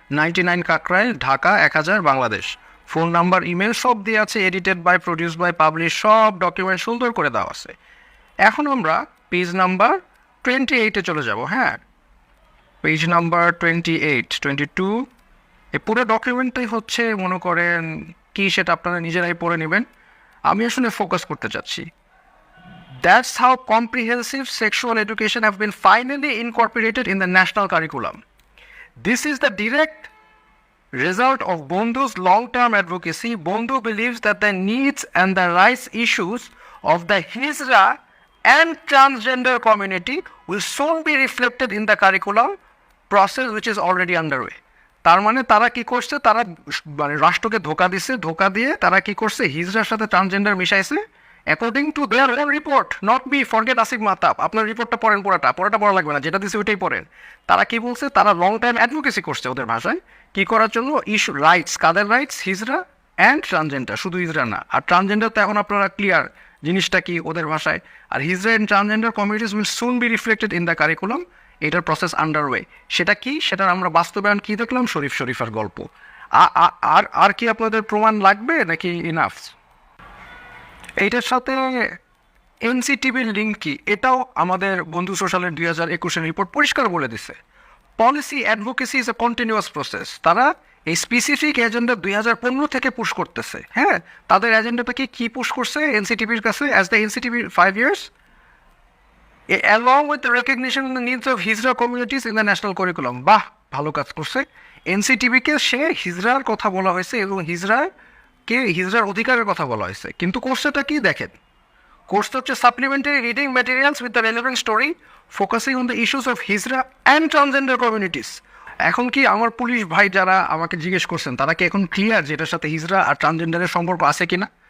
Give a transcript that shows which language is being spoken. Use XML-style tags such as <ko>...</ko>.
<bn>99 Kakrail, Dhaka 1000, Bangladesh. Phone number, email সব দিয়ে আছে, edited by, produce by, publish, সব ডকুমেন্ট সুন্দর করে দেওয়া আছে। এখন আমরা পেজ নাম্বার 28-এ চলে যাব। হ্যাঁ, পেজ নাম্বার 28, 22, এই পুরো ডকুমেন্টটাই হচ্ছে মনে করেন কি সেটা আপনারা নিজেরাই পড়ে নেবেন। আমি আসলে ফোকাস করতে চাচ্ছি।</bn> <en>That's how comprehensive sexual education have been finally incorporated in the national curriculum. This is the direct result of Bondhu's long-term advocacy. Bondhu believes that the needs and the rights issues of the Hijra and transgender community will soon be reflected in the curriculum process which is already underway.</en> <bn>তার মানে তারা কি করছে? তারা মানে রাষ্ট্রকে ধোকা দিছে, ধোকা দিয়ে তারা কি করছে? হিজড়ার সাথে transgender মিশাইছে according to their own report.</bn> <en>not be forget</en> <bn>Asif Mahtab, আপনার রিপোর্টটা পড়েন, পুরাটা পড়া লাগবে না, যেটা দিছে ওইটাই পড়েন। তারা কি বলছে? তারা লং টাইম অ্যাডভোকেসি করছে ওদের ভাষায়, কি করার জন্য? Issue rights, Quader rights? Hijra and transgender, শুধু হিজড়া না। আর ট্রান্সজেন্ডার তো এখন আপনারা ক্লিয়ার জিনিসটা কি ওদের ভাষায়।</bn> <en>আর Hijra and transgender communities will soon be reflected in the curriculum.</en> <bn>এটার প্রসেস আন্ডারওয়ে। সেটা কি? সেটার আমরা বাস্তবায়ন কি দেখলাম? শরীফার গল্প। আর কি আপনাদের প্রমাণ লাগবে নাকি ইনাফ? এইটার সাথে এনসিটিভির লিঙ্ক কি, এটাও আমাদের বন্ধু সোশ্যালের 2021-এর রিপোর্ট পরিষ্কার বলে দিছে।</bn> <en>Policy advocacy is a continuous process.</en> <bn>তারা এই স্পেসিফিক এজেন্ডা 2015 থেকে পুশ করতেছে। হ্যাঁ, তাদের এজেন্ডাটাকে কি পুশ করছে এনসিটিভির কাছে?</bn> <en>As the NCTB 5 years along with the recognition of the needs of Hijra communities in the national curriculum.</en> <bn>বাহ, ভালো কাজ করছে এনসিটিভিকে। সে হিজড়ার কথা বলা হয়েছে এবং হিজড়ার অধিকারের কথা বলা হয়েছে, কিন্তু কোর্সটা কি দেখেন, কোর্সটা হচ্ছে</bn> <en>Supplementary reading materials with the relevant story focusing on the issues of Hijra and transgender communities.</en> <bn>এখন কি আমার পুলিশ ভাই যারা আমাকে জিজ্ঞেস করছেন তারা কি এখন ক্লিয়ার যে এটার সাথে হিজরা আর ট্রান্সজেন্ডারের সম্পর্ক আছে কিনা?</bn>